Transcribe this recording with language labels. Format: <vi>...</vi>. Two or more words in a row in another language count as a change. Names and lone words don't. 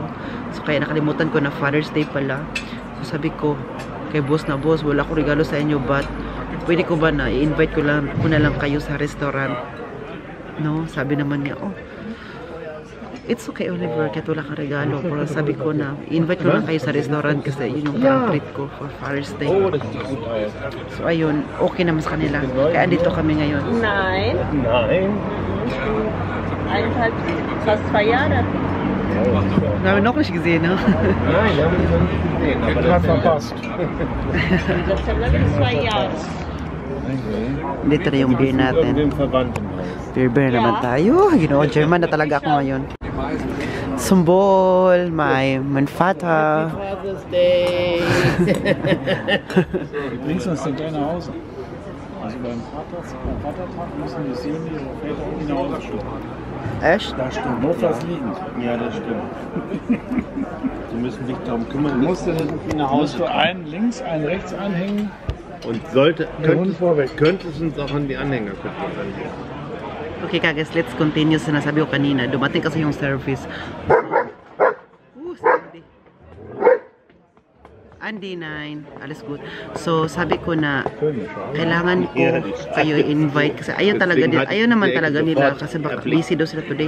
<tl>So kaya nakalimutan ko na Father's Day pala. So sabi ko kay boss na, boss, wala ko regalo sa inyo, but pwede ko ba na i-invite ko na lang kayo sa restaurant? No, sabi naman niya,</tl> <en>oh, it's okay</en> <tl>Oliver, kahit wala kang regalo. Pero sabi ko na, i-invite ko lang kayo sa restaurant kasi yun yung parang treat ko for Father's Day. So ayun, okay naman sa kanila. Kaya andito kami ngayon.</tl> <de>Nein. Nein. Eineinhalb, fast 2 Jahre. Wir haben noch nicht gesehen, ne? Nein, wir haben ihn noch nicht gesehen, aber das verpasst. Im September bin ich 2 Jahre.</de> <tl>Dito na yung beer natin. Beer naman tayo. Ginoo, German na talaga ako ngayon.</tl> <de>Symbol, mein Vater. Father's Day. Du bringst uns den gleich nach Hause. Also beim Vatertag müssen die Söhne ihre Väter irgendwie nach Hause schicken. Echt? Da stimmt. Notfalls liegend. Ja, das stimmt. Sie müssen sich darum kümmern. Du musst du einen links, einen rechts anhängen. Und könnte es uns auch an die Anhänger anhängen.</de> <en>Okay guys, let's continue</en> <tl>sa nasabi ko kanina. Dumating kasi yung service.</tl> <de>Andy 9, alles good.</de> <tl>So sabi ko na kailangan ko kayo invite kasi ayaw talaga din, ayaw naman talaga nila kasi baka busy daw sila today.</tl>